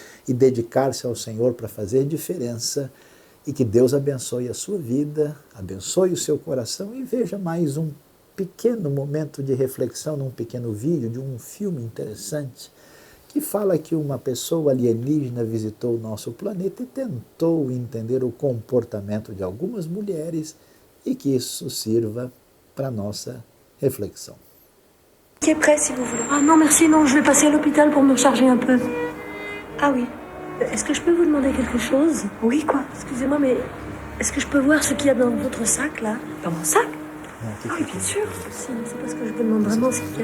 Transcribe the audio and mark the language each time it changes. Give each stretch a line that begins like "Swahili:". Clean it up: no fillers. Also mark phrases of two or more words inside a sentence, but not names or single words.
Portuguese: e dedicar-se ao Senhor para fazer diferença. E que Deus abençoe a sua vida, abençoe o seu coração e veja mais um pequeno momento de reflexão num pequeno vídeo de um filme interessante que fala que uma pessoa alienígena visitou o nosso planeta e tentou entender o comportamento de algumas mulheres e que isso sirva para a nossa reflexão.
French: Qui est prêt si vous voulez. Ah non, merci, non, je vais passer à l'hôpital pour me recharger un peu. Ah oui. Est-ce que je peux vous demander quelque chose? Oui, quoi? Excusez-moi, mais est-ce que je peux voir ce qu'il y a dans votre sac, là? Dans mon sac? Ah oui, bien sûr. C'est parce que je me demande vraiment ce qu'il y a.